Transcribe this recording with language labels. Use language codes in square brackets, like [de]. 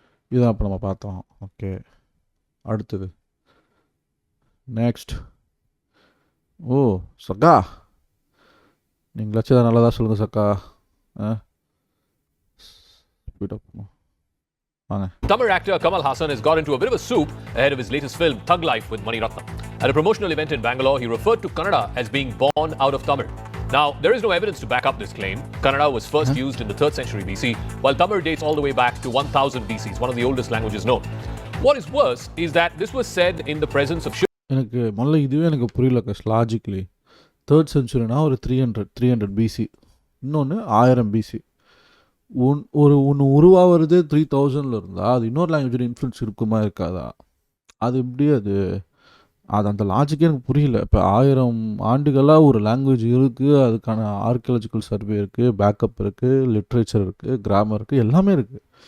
[ta] இதுதான் அப்போ நம்ம பார்த்தோம். ஓகே, அடுத்தது நெக்ஸ்ட். ஓ சக்கா, நீங்களாச்சும் அதை நல்லதாக சொல்லுங்கள் சக்கா. ஸ்பீடப் வாங்க. [en] Tamil actor Kamal Haasan has got into a bit of a soup ahead of his latest film Thug Life with Mani Ratnam. At a promotional event in Bangalore, he referred to Kannada as being born out of Tamil. Now, there is no evidence to back up this claim. Kannada was first used in the 3rd century BC, while Tamil dates all the way back to 1000 BC. It's one of the oldest languages known. What is worse is that this was said in the presence of [ta] எனக்கு முதல்ல இதுவே எனக்கு புரியல logically. 3rd சென்ச்சுரினா ஒரு 300 PC, இன்னொன்று 1000 PC. ஒன்று உருவாகிறது 3000 இருந்தால் அது இன்னொரு லாங்குவேஜோட இன்ஃப்ளூன்ஸ் இருக்குமா இருக்காதா? அது எப்படி அது அந்த லாஜிக்கே எனக்கு புரியல. இப்போ 1000 ஆண்டுகளாக ஒரு லாங்குவேஜ் இருக்குது, அதுக்கான ஆர்கியாலஜிக்கல் சர்வே இருக்குது, பேக்கப் இருக்குது, லிட்ரேச்சர் இருக்குது, கிராமர் இருக்குது, எல்லாமே இருக்குது.